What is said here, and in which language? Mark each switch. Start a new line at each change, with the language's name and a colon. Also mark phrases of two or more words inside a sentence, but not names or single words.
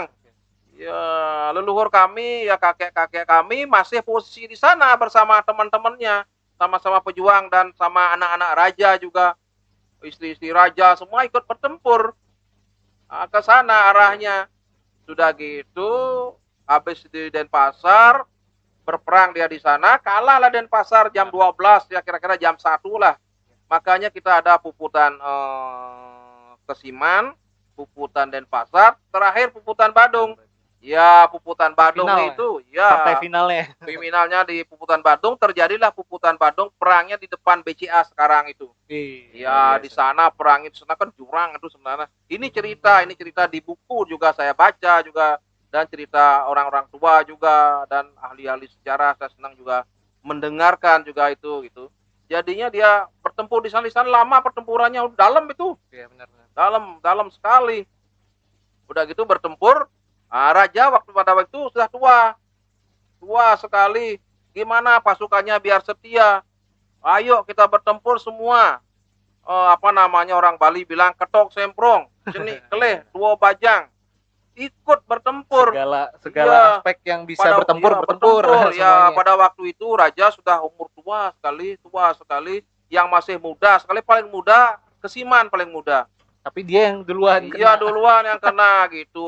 Indonesian: Ya leluhur kami ya kakek-kakek kami masih posisi di sana bersama teman-temannya, sama-sama pejuang dan sama anak-anak raja juga, istri-istri raja semua ikut bertempur ke sana arahnya. Sudah gitu habis di Denpasar berperang dia di sana, kalahlah Denpasar jam 12 ya kira-kira jam 1 lah. Makanya kita ada puputan Kesiman, puputan Denpasar, terakhir puputan Badung. Ya, Puputan Badung Final, itu, partai ya, finalnya. kriminalnya di Puputan Badung, terjadilah Puputan Badung perangnya di depan BCA sekarang itu. Ih, luar Ya, di biasa. sana perang itu sana kan jurang itu sebenarnya. Ini cerita di buku juga saya baca juga, dan cerita orang-orang tua juga dan ahli-ahli sejarah saya senang juga mendengarkan juga itu gitu. Jadinya dia bertempur di sana lama pertempurannya dalam itu, Iya, benar-benar. dalam dalam sekali. Udah gitu bertempur, raja pada waktu itu sudah tua, tua sekali. Gimana pasukannya biar setia? Ayo kita bertempur semua. Apa namanya orang Bali bilang ketok semprong, seni keleh, dua bajang, ikut bertempur. Segala Iya, aspek yang bisa bertempur bertempur ya semuanya. pada waktu itu raja sudah umur tua sekali, yang masih muda sekali paling muda Kesiman paling muda. Tapi dia yang duluan Iya kena. duluan yang kena gitu.